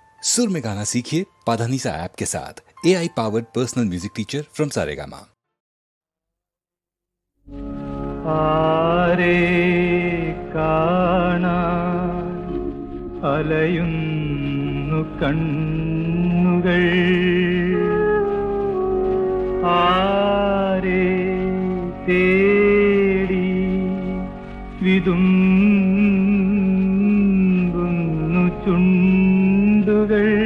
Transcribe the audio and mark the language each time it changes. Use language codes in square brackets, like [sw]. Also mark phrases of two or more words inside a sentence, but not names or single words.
[hi] सुर में गाना सीखिए पाधानीसा ऐप के साथ। [en] AI powered personal music teacher from [hi] सारेगामा। [ml] ആരേ കാണാൻ അലയുന്നു കണ്ണുകൾ, ആരേ തേടി വിതുമ്പുന്നു ചുണ്ടുകൾ.